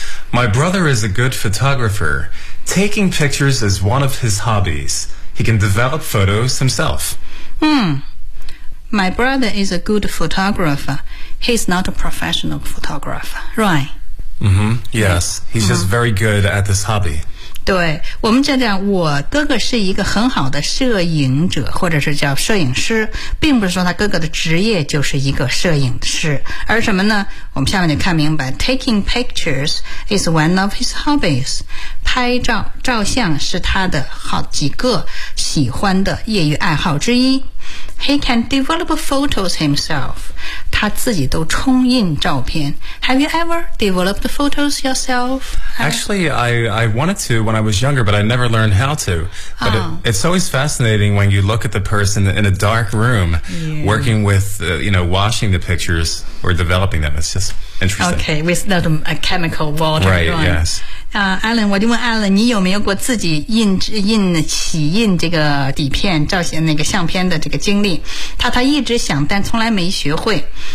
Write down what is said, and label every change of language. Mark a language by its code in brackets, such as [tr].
[en] My brother is a good photographer. Taking pictures is one of his hobbies. He can develop photos himself. My brother is a good photographer. He's not a professional photographer, right? Yes, he's just very good at this hobby. [zh] 对，我们讲讲，我哥哥是一个很好的摄影者，或者是叫摄影师，并不是说他哥哥的职业就是一个摄影师，而什么呢？我们下面就看明白 [en] ，Taking pictures is one of his hobbies. [zh] 拍照照相是他的好几个喜欢的业余爱好之一。 [en] He can develop photos himself. [zh] 他自己都冲印照片。 [en] Have you ever developed photos yourself? Actually, I wanted to when I was younger, but I never learned how to. But it's always fascinating when you look at the person in a dark room working with, washing the pictures or developing them. It's just interesting. Okay, without a chemical water. Right, yes. [zh] Alan, 我就问 Alan, 你有没有过自己起印这个底片照相那个相片的这个经历，他一直想但从来没学会。